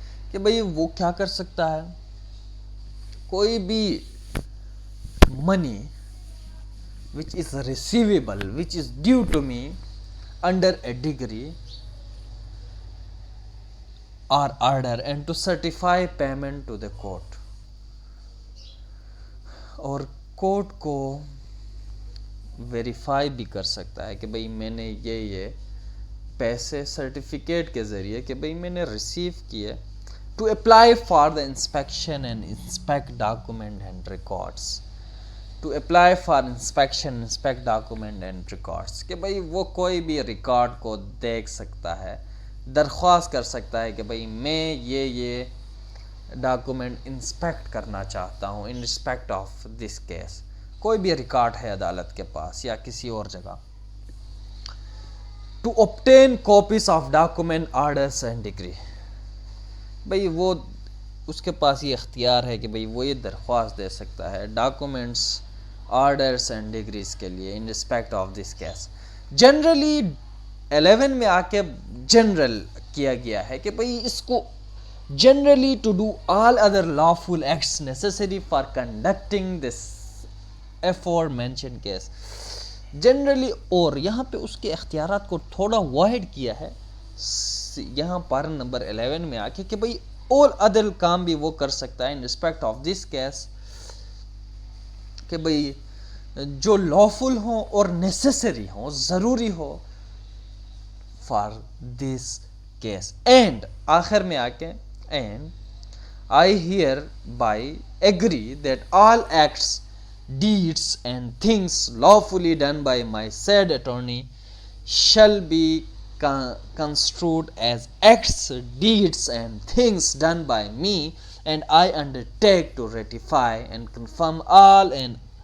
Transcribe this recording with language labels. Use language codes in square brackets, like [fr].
[ur] کہ بھئی وہ کیا کر سکتا ہے، کوئی بھی منی [en] which is receivable, which is due to me under a degree or order and to certify payment to the court. [ur] اور کورٹ کو ویریفائی بھی کر سکتا ہے کہ بھئی میں نے یہ پیسے سرٹیفکیٹ کے ذریعے کہ بھئی میں نے ریسیو کیے [en] to apply for the inspection and inspect document and records. To apply for inspection, inspect document and records. [ur] کہ بھئی وہ کوئی بھی ریکارڈ کو دیکھ سکتا ہے، درخواست کر سکتا ہے کہ بھئی میں یہ ڈاکومنٹ انسپیکٹ کرنا چاہتا ہوں [en] In respect of this case. [ur] کوئی بھی ریکارڈ ہے عدالت کے پاس یا کسی اور جگہ. [en] To obtain copies of document, orders and degree. [ur] بھئی وہ اس کے پاس یہ اختیار ہے کہ بھئی وہ یہ درخواست دے سکتا ہے ڈاکومنٹس، آرڈرس اینڈ ڈگریز کے لیے [en] In respect of this case. [ur] Generally 11 میں آ کے جنرل کیا گیا ہے کہ بھئی اس کو [en] Generally to do all other lawful acts necessary for conducting this aforementioned case. [ur] Generally اور یہاں پہ اس کے اختیارات کو تھوڑا وائڈ کیا ہے یہاں پارا نمبر 11 میں آ کے کہ بھئی [en] all other [ur] کام بھی وہ کر سکتا ہے [en] in respect of this case [ur] کہ بھئی جو lawful ہوں اور necessary ہوں، ضروری ہو [en] for this case. And [ur] آخر میں آ کے [en] and I hereby agree that all acts, deeds and things lawfully done by my said attorney shall be construed as acts, deeds and things done by me, and I undertake to ratify and confirm all and